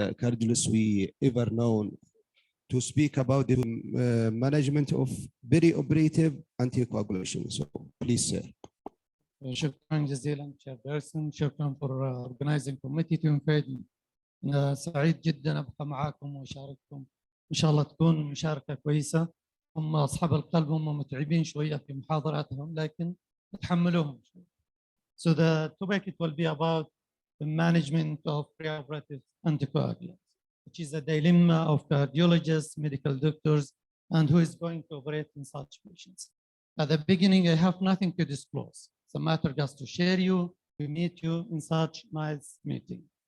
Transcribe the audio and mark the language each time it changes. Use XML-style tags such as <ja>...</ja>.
<en>cardiologists we ever known to speak about the management of perioperative anticoagulation. So please, sir.</en> <ar>شكرا جزيلا chairperson.</ar> <en>شكرا for organizing committee to invite me.</en> <ar>أنا سعيد جدا أبقى معاكم وأشارككم. إن شاء الله تكون مشاركة كويسة. هم أصحاب القلب هم متعبين شوية في محاضراتهم لكن نتحملهم شوية.</ar> <en>So the topic it will be about the management of preoperative anticoagulants, which is a dilemma of cardiologists, medical doctors, and who is going to operate in such patients. At the beginning, I have nothing to disclose. It's a matter just to share you, to meet you in such nice meeting.</en>